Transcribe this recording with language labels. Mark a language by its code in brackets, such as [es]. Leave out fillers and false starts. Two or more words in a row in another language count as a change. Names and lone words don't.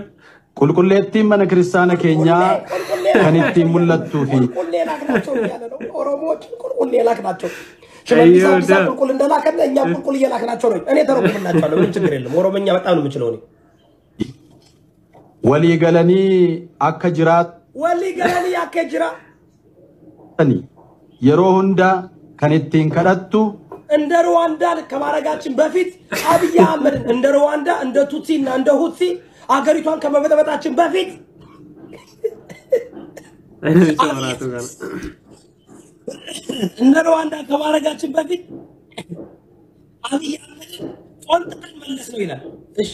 [om] qulqulleettiin mana kiristaana keenyaa kan ittiin mul'attuu fi walii galanii akka jiraatanii yeroo hunda kan ittiin kadhattu [am] እንደ ሩዋንዳ ከማረጋችን በፊት አብይ አህመድ እንደ ሩዋንዳ እንደ ቱትሲና እንደ ሁትሲ አገሪቷን ከመበጠበጣችን በፊት እንደ ሩዋንዳ ከማረጋችን በፊት አብይ አህመድ ቆንጥጠን መለስ ነው ይላል። እሺ